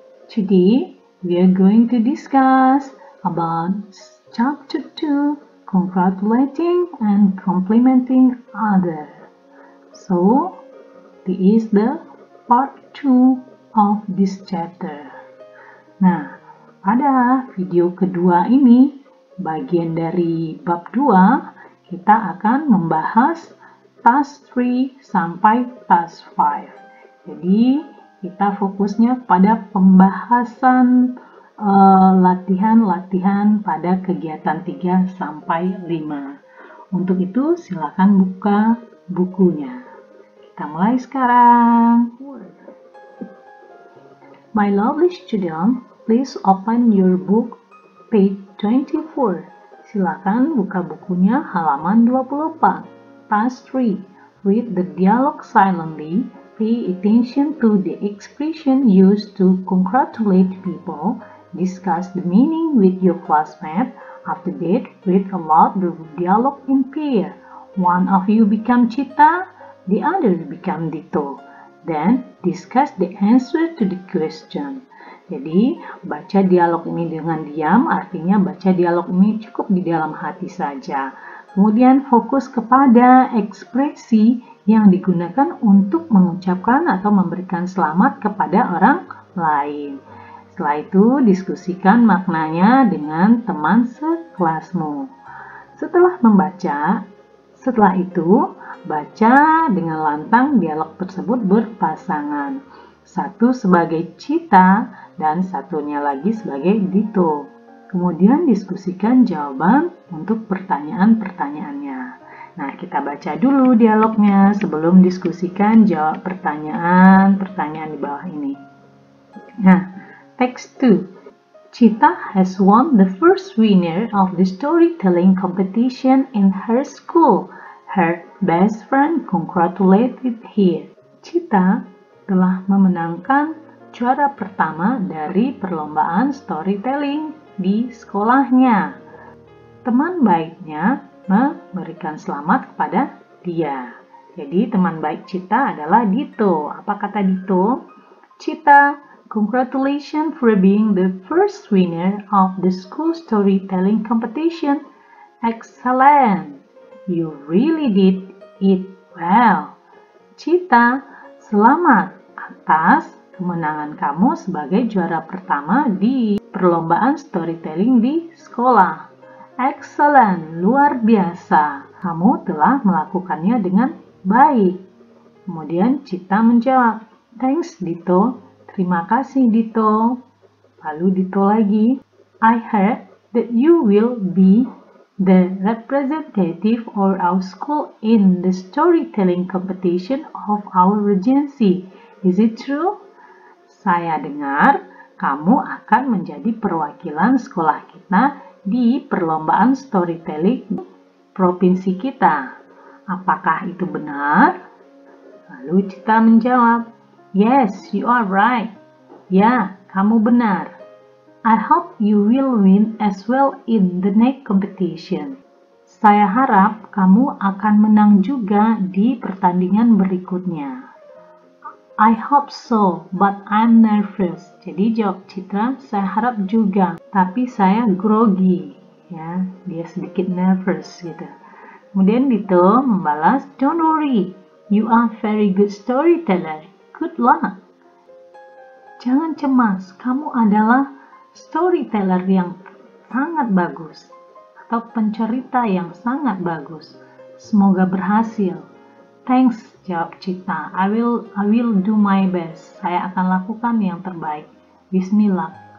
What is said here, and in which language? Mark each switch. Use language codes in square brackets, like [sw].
[en] Today we are going to discuss about chapter 2, congratulating and complimenting others. So, this is the part 2 of this chapter. [id] Nah, pada video kedua ini, bagian dari bab 2, kita akan membahas task 3 sampai task 5. Jadi, kita fokusnya pada pembahasan latihan-latihan pada kegiatan 3 sampai 5. Untuk itu, silakan buka bukunya. Kita mulai sekarang. [en] My lovely student, please open your book page 24. [id] Silakan buka bukunya halaman 24. Task 3. [en] Read the dialogue silently. Pay attention to the expression used to congratulate people. Discuss the meaning with your classmate. After that, read aloud the dialogue in pair. One of you become Cita, the other become Dito. Then, discuss the answer to the question. [id] Jadi, baca dialog ini dengan diam, artinya baca dialog ini cukup di dalam hati saja. Kemudian, fokus kepada ekspresi yang digunakan untuk mengucapkan atau memberikan selamat kepada orang lain. Setelah itu, diskusikan maknanya dengan teman sekelasmu. Setelah itu, baca dengan lantang dialog tersebut berpasangan. Satu sebagai Cita dan satunya lagi sebagai Dito. Kemudian diskusikan jawaban untuk pertanyaan-pertanyaannya. Nah, kita baca dulu dialognya sebelum diskusikan jawab pertanyaan-pertanyaan di bawah ini. [en] Nah, text 2. Cita has won the first winner of the storytelling competition in her school. Her best friend congratulated her. [id] Cita telah memenangkan juara pertama dari perlombaan storytelling di sekolahnya. Teman baiknya memberikan selamat kepada dia. Jadi teman baik Cita adalah Dito. Apa kata Dito? [en] Cita, congratulations for being the first winner of the school storytelling competition. Excellent! You really did it well. [id] Cita, selamat atas kemenangan kamu sebagai juara pertama di perlombaan storytelling di sekolah. Excellent, luar biasa. Kamu telah melakukannya dengan baik. Kemudian Cita menjawab, thanks Dito. Terima kasih Dito. Lalu Dito lagi, [en] I heard that you will be the representative of our school in the storytelling competition of our regency. Is it true? [id] Saya dengar kamu akan menjadi perwakilan sekolah kita di perlombaan storytelling provinsi kita. Apakah itu benar? Lalu Cita menjawab, [en] yes, you are right. [id] Ya, kamu benar. [en] I hope you will win as well in the next competition. [id] Saya harap kamu akan menang juga di pertandingan berikutnya. [en] I hope so, but I'm nervous. [id] Jadi jawab Citra, saya harap juga, tapi saya grogi. Ya, dia sedikit nervous gitu. Kemudian Dito membalas, [en] don't worry, you are very good storyteller. Good luck. [id] Jangan cemas, kamu adalah storyteller yang sangat bagus atau pencerita yang sangat bagus. Semoga berhasil. Thanks, jawab Cita. [en] I will do my best. [id] Saya akan lakukan yang terbaik. [en] Bismillah.